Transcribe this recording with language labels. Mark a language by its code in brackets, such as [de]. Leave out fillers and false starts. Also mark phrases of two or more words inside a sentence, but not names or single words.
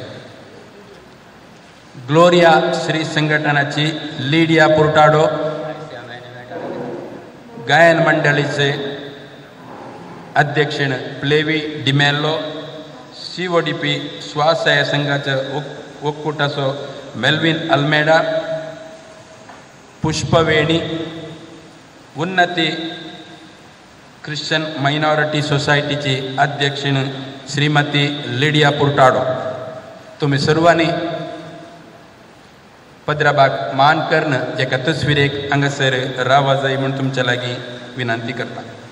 [kok] ग्लोरिया श्री संघटनाची लिडिया पुर्टाडो. गायन मंडळीचे अध्यक्षीण प्लेवी डिमेल्लो. CODP स्वासहाय संघाचे ಒಕ್ಕೂಟಸೋ ಮೆಲ್ವಿನ್ ಅಲ್ಮೇಡಾ, पुष्पवेणी, उन्नती ख्रिश्चन मायनॉरिटी सोसायटीची अध्यक्षीण श्रीमती लिडिया पुर्टाडो. तुम्ही सर्वांनी पदराबाग मान करण एका तस्वीरेक हांगासर रावा जाय म्हणून तुमच्या लागीं विनंती करता.